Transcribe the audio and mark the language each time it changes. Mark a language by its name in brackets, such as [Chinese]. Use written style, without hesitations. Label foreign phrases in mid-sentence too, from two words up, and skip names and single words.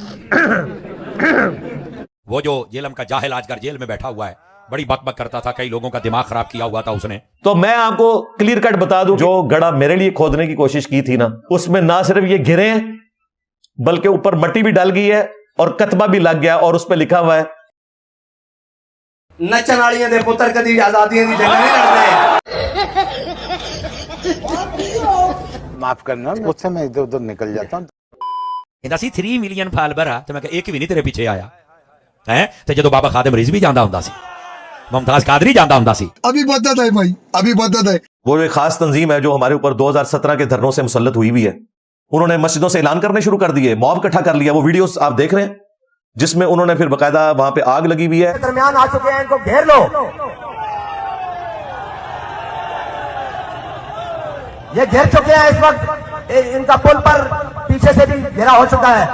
[Urdu] وہ جو جیلم کا جاہل آج کر جیل میں بیٹھا ہوا ہے، بڑی بک بک کرتا تھا، کئی لوگوں کا دماغ خراب کیا ہوا تھا اس نے. تو میں آپ کو [English] clear cut [Urdu] بتا دوں، جو گڑھا میرے لیے کھودنے کی کوشش کی تھی نا، اس میں نہ صرف یہ گرے ہیں بلکہ اوپر مٹی بھی ڈال گئی ہے اور کتبہ بھی لگ گیا اور اس پہ لکھا ہوا ہے [Punjabi] نچن والیاں دے پتر کدی آزادیاں دی جنگ نہیں لڑتے. [Urdu] معاف کرنا، مجھ سے میں ادھر ادھر نکل جاتا ہوں. [Punjabi] کہندا سی 3 [English] million follower [Punjabi] آ تے میں کہ ایک بھی نہیں تیرے پیچھے آیا ہے. تے جدو بابا خادم رضوی جاندا ہوندا سی، ممتاز قادری جاندا ہوندا سی، [Urdu] ابھی بدت ہے بھائی، ابھی بدت ہے. وہ ایک خاص تنظیم ہے جو ہمارے اوپر 2017 کے دھرنوں سے مسلط ہوئی ہوئی ہے. انہوں نے مسجدوں سے اعلان کرنے شروع کر دیے، موب اکٹھا کر لیا. وہ ویڈیوز آپ دیکھ رہے ہیں جس میں انہوں نے پھر باقاعدہ وہاں پہ آگ لگی ہوئی ہے. درمیان آ چکے ہیں، ان کو گھیر لو. یہ گھیر چکے ہیں اس وقت، ان کا پل پر پیچھے سے بھی گھیرا ہو چکا ہے.